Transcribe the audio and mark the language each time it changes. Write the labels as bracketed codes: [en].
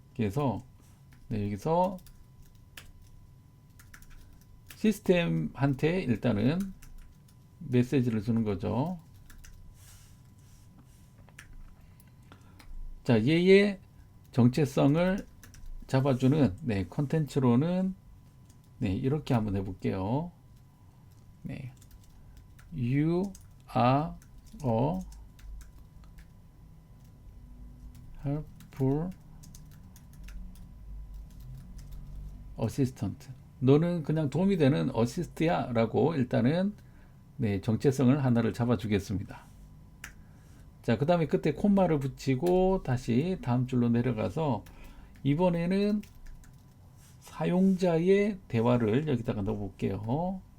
[ko] 그래서 네, 여기서 시스템한테 일단은 메시지를 주는 거죠. 자, 얘의 정체성을 잡아주는 네, 컨텐츠로는 네, 이렇게 한번 해볼게요. [en] 네, You are a helpful assistant. [ko] 너는 그냥 도움이 되는 어시스트야 라고 일단은 네, 정체성을 하나를 잡아주겠습니다. 자, 그 다음에 끝에 콤마를 붙이고 다시 다음 줄로 내려가서 이번에는 사용자의 대화를 여기다가 넣어볼게요.